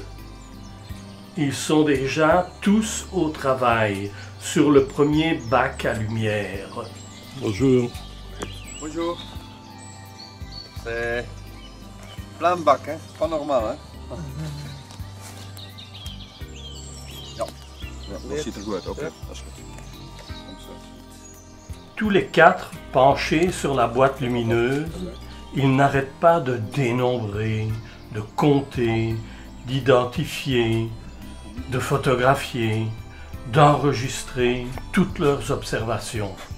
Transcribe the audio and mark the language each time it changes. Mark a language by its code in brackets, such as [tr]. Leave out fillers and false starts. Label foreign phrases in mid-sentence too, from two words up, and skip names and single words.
[fr] Ils sont déjà tous au travail, sur le premier bac à lumière. Bonjour. Bonjour. C'est plein de bacs, hein? Pas normal. Hein? [nl] Dat ziet er goed uit. Oké, dat is goed. [fr] Tous les 4 penchés sur la boîte lumineuse, ils n'arrêtent pas de dénombrer, de compter, d'identifier, de photographier, d'enregistrer toutes leurs observations.